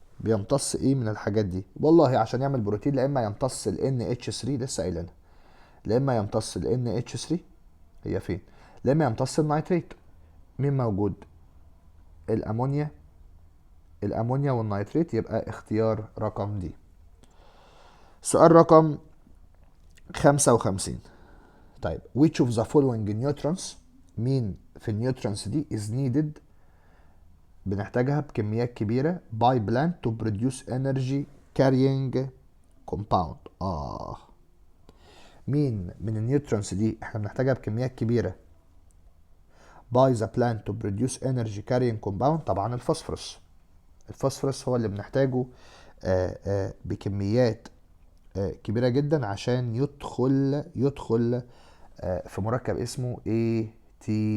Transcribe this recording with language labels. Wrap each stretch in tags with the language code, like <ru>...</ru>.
<ar>بيمتص ايه من الحاجات دي؟ والله عشان يعمل بروتين لا اما يمتص ال NH3 لسه قايلينها، لا اما يمتص ال NH3 هي فين، لا اما يمتص النيتريت. مين موجود؟ الامونيا، الامونيا والنيتريت، يبقى اختيار رقم دي. سؤال رقم 55.</ar> <en>طيب which of the following nutrients،</en> <ar>مين في النيوترينز دي</ar> <en>is needed،</en> <ar>بنحتاجها بكميات كبيرة</ar> <en>by plant to produce energy carrying compound.</en> <ar>مين من النيوترينز دي احنا بنحتاجها بكميات كبيرة</ar> <en>by the plant to produce energy carrying compound؟</en> <ar>طبعا الفوسفورس. الفوسفورس هو اللي بنحتاجه بكميات كبيرة جدا عشان يدخل في مركب اسمه ATP.</ar>